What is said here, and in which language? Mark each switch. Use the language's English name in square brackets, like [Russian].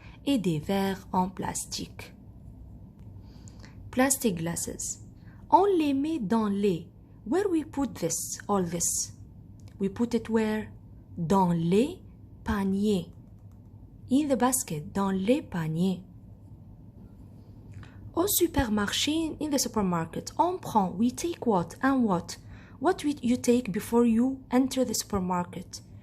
[French] Et des verres en plastique. [English] Plastic glasses. [French] On les met dans les. [English] Where we put this, all this? We put it where? [French] Dans les paniers. [English] In the basket, [French] dans les paniers. Au supermarché, [English] in the supermarket, [French] on prend, [English] we take what and what? What you take before you enter the supermarket?